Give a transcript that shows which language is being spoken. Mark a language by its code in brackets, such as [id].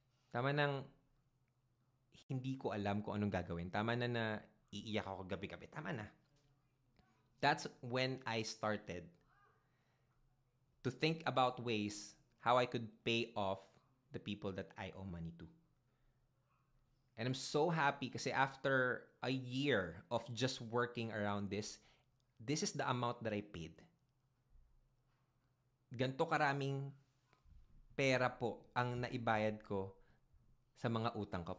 [tl] Tama nang hindi ko alam kung anong gagawin. Tama na na iiyak ako gabi-gabi. Tama na. [en] That's when I started to think about ways how I could pay off the people that I owe money to. And I'm so happy kasi after a year of just working around this is the amount that I paid. [tl] Ganto karaming pera po ang naibayad ko sa mga utang ko.